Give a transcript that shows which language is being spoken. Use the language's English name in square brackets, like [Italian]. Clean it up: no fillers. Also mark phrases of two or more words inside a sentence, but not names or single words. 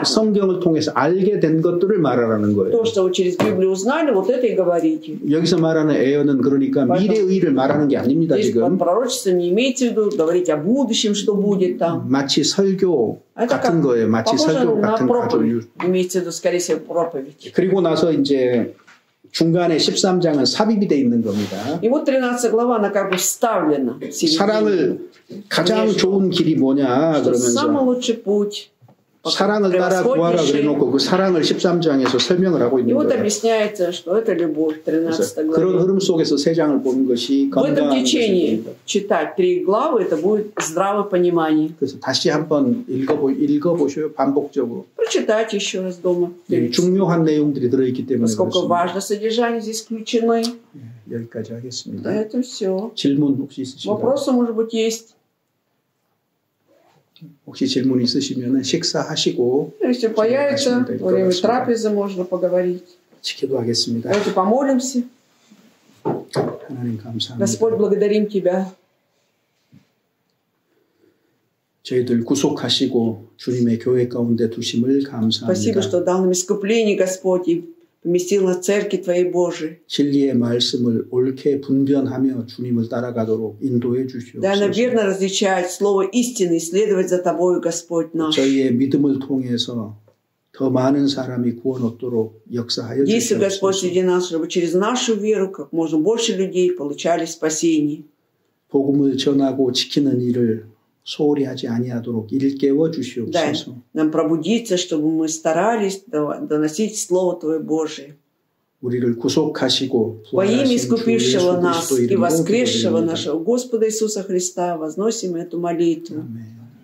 [Korean] 성경을 통해서 알게 된 것들을 말하라는 거예요. [Russian] То, что вы через Библию узнали, вот это и говорите. [Korean] 여기서 말하는 애언은 그러니까 미래의 일을 말하는 게 아닙니다. [Russian] Здесь под [Korean] 지금 [Russian] пророчеством не имеете в виду говорить о будущем, что будет там. [Korean] 마치 설교 [Russian] Это [Korean] 같은 거예요. 마치 [Russian] похоже [Korean] 설교 [Russian] на [Korean] 같은 [Russian] проповедь. [Korean] 아주. [Russian] Имеется в виду, скорее всего, проповедь. [Korean] 그리고 나서 이제 중간에 13장은 삽입이 돼 있는 겁니다. [Russian] И вот 13 глава, она как бы вставлена в середине. [Korean] 사랑을 가장 좋은 길이 뭐냐 [Russian] Что самый [Korean] 그러면서 [Russian] лучший путь, [Korean] 사랑을 따라 구하라 그래놓고 그 사랑을 13장에서 설명을 하고 [Russian] И [Korean] 있는 [Russian] вот [Korean] 거예요. [Russian] объясняется, что это любовь, 13 [Korean] 그런 [Russian] глава. [Korean] 흐름 속에서 세 장을 보는 것이 [Russian] В этом [Korean] 건강한 [Russian] течении [Korean] 것입니다. [Russian] читать 3 главы, это будет здравое понимание. [Korean] 그래서 다시 한번 읽어보셔요. 반복적으로. [Russian] Прочитайте еще раз дома. [Korean] 중요한 내용들이 들어있기 때문에 [Russian] Поскольку [Korean] 그렇습니다. [Russian] важное содержание здесь включены. [Korean] 여기까지 하겠습니다. [Russian] Это все. [Korean] 질문 혹시 있으신가요? [Russian] Вопросы, может быть, есть. [Korean] 혹시 질문 있으시면 식사하시고 [Russian] Если появится, во время трапезы можно поговорить. [Korean] 기도하겠습니다. [Russian] Давайте помолимся. [Korean] 하나님 감사합니다. [Russian] Господь, благодарим Тебя. [Korean] 저희들 구속하시고 주님의 교회 가운데 두심을 [Russian] Спасибо, [Korean] 감사합니다. [Russian] что дал нам искупление, Господь, и поместил на церкви Твоей Божией. [Korean] 진리의 말씀을 옳게 분별하며 주님을 따라가도록 ин도해 [Russian] Дай нам [Korean] 주시옵소서. [Russian] верно различать слово истины и следовать за Тобою, Господь наш. [Korean] 저희의 믿음을 통해서 더 많은 사람이 구원 얻도록 역사하여 [Russian] Действуй, Господь, [Korean] 주시옵소서. [Russian] среди нас, чтобы через нашу веру как можно больше людей получали спасение. [Korean] 복음을 전하고 지키는 일을 소홀히 하지 아니하도록 일깨워 [Russian] Дай [Korean] 주시옵소서. [Russian] нам пробудиться, чтобы мы старались доносить Слово Твое Божие. [Korean] 우리를 구속하시고 [Russian] Во имя [Korean] 부활하신 주 [Russian] искупившего [Korean] 예수 [Russian] нас [Korean] 그리스도 [Russian] и [Korean] 이름으로 [Russian] воскресшего [Korean] 기도드립니다. [Russian] нашего Господа Иисуса Христа возносим эту молитву. [Korean] 아멘.